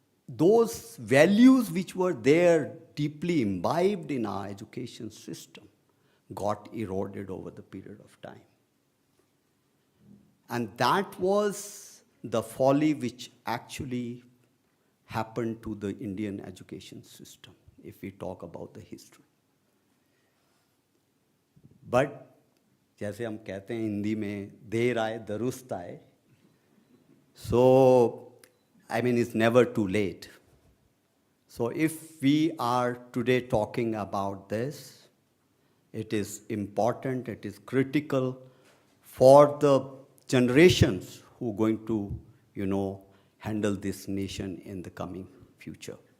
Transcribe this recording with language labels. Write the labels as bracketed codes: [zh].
[en] those values which were there deeply imbibed in our education system got eroded over the period of time. And that was the folly which actually happened to the Indian education system, if we talk about the history. [hi] But जैसे हम कहते हैं हिंदी में, देर आए दुरुस्त आए. [en] So, I mean, it's never too late. So if we are today talking about this, it is important, it is critical for the generations who are going to, handle this nation in the coming future.